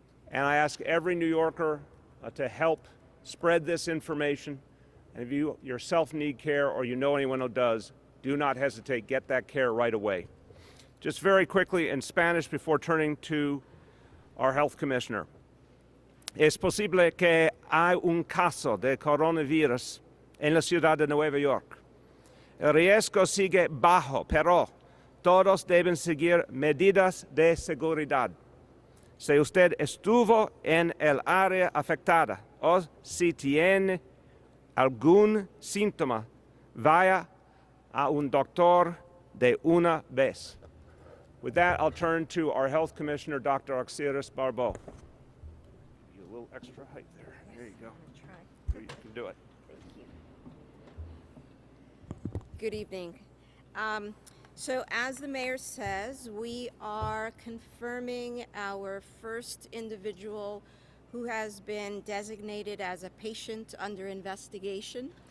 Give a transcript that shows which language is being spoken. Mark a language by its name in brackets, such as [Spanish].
[English] And I ask every New Yorker to help spread this information. And if you yourself need care or you know anyone who does, do not hesitate. Get that care right away. Just very quickly in Spanish before turning to our health commissioner. [Spanish] Es posible que hay un caso de coronavirus en la ciudad de Nueva York. El riesgo sigue bajo, pero todos deben seguir medidas de seguridad. Si usted estuvo en el área afectada o si tiene algún síntoma, vaya a un doctor de una vez. [English] With that, I'll turn to our health commissioner, Dr. Auxiris Barbeau. A little extra height there. There you go. You can do it. Good evening. So as the mayor says, we are confirming our first individual who has been designated as a patient under investigation.